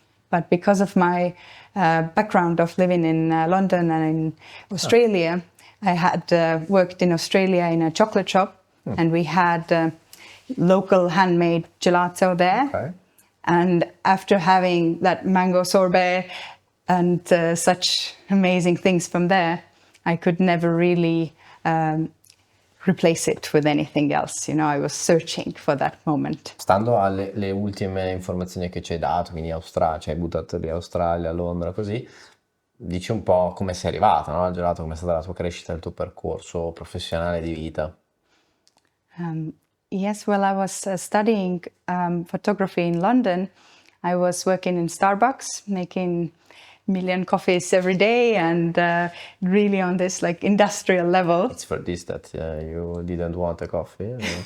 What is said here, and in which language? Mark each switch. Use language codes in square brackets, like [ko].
[en] But because of my background of living in London and in Australia, I had worked in Australia in a chocolate shop, and we had local handmade gelato there. Okay. And after having that mango sorbet and such amazing things from there, I could never really replace it with anything else. I was searching for that moment. [it] Stando alle ultime informazioni che ci hai dato, quindi Australia, cioè hai buttato lì Australia, Londra, così, dici un po' come sei arrivata, no? Al gelato, come è stata la tua crescita, il tuo percorso professionale di vita. [en] Yes, well, I was studying photography in London. I was working in Starbucks, making million coffees every day and really on this industrial level. It's for this that you didn't want a coffee?